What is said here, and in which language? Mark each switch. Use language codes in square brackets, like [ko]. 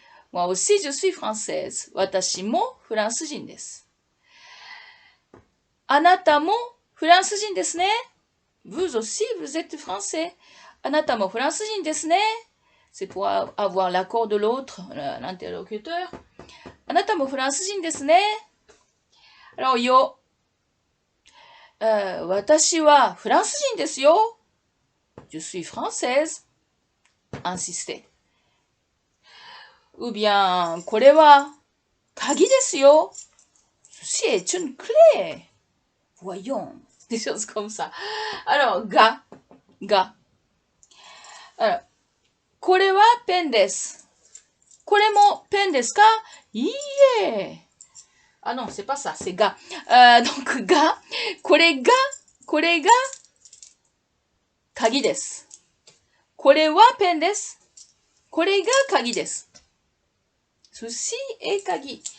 [fr] Moi aussi, je suis française. [ja] Watashi mo françaisjin desu. Anata mo françaisjin desu ne? [fr] Vous aussi, vous êtes français. [ja] Anata mo françaisjin desu ne? [fr] c'est pour avoir l'accord de l'autre, l'interlocuteur. [ja] あなたもフランス人ですね。 [fr] Alors, yo. [ja] 私はフランス人ですよ。 [fr] Je suis française. Insister. Ou bien, [ja] これは鍵ですよ。 [fr] Ceci est une clé. Voyons. Des choses comme ça. Alors, ga. Alors, [ja] これはペンです。これもペンですか？いいえ。 [fr] Ah non, c'est pas ça, c'est ga. Donc, ga. [ja] これが鍵です。これはペンです。これが鍵です。 [fr] Ceci est kagi.